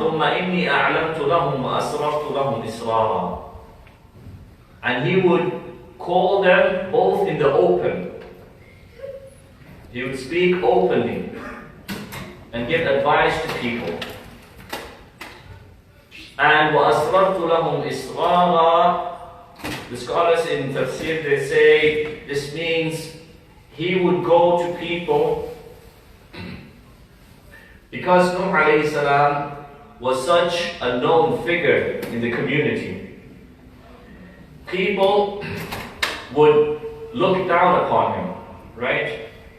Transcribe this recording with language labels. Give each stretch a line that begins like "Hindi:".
Arabic: ثُمَّ إِنِّي أَعْلَمْتُ لَهُمْ وَأَسْرَرْتُ لَهُمْ إِسْرَارًا.
English: And he would call them both in the open. He would speak openly and give advice to people. And
Arabic: وَأَسْرَرْتُ لَهُمْ إِسْرَارًا.
English: The scholars in Tafsir, they say this means he would go to people, because Nuh alayhi salam was such a known figure in the community. People would look down upon him, right?